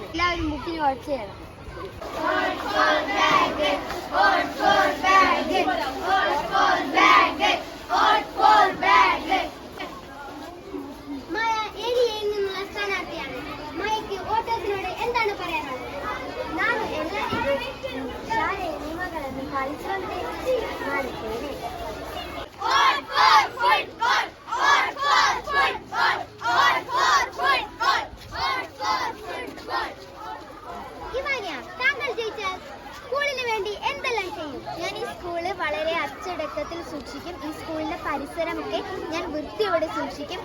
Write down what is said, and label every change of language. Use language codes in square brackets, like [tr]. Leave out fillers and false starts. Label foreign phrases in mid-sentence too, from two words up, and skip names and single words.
[ml] എല്ലാവരും ബുക്കിന് വോട്ട് ചെയ്യണം. മായ ഏരിയയിൽ നിന്നുള്ള സ്ഥാനാർത്ഥിയാണ്. മായയ്ക്ക് വോട്ടേഴ്സിനോട് എന്താണ് പറയാനുള്ളത്? [kn] ನಾನು ಎಲ್ಲರಿಗೂ ಶಾಲೆಯ ನಿಯಮಗಳನ್ನು ಪಾಲಿಸುವಂತೆ ಮಾಡುತ್ತೇನೆ. [ml] താങ്കൾ ജയിച്ചാൽ സ്കൂളിന് വേണ്ടി എന്തെല്ലാം ചെയ്യും? ഞാൻ ഈ സ്കൂള് വളരെ അച്ചടക്കത്തിൽ സൂക്ഷിക്കും. ഈ സ്കൂളിന്റെ പരിസരമൊക്കെ ഞാൻ വൃത്തിയോടെ സൂക്ഷിക്കും.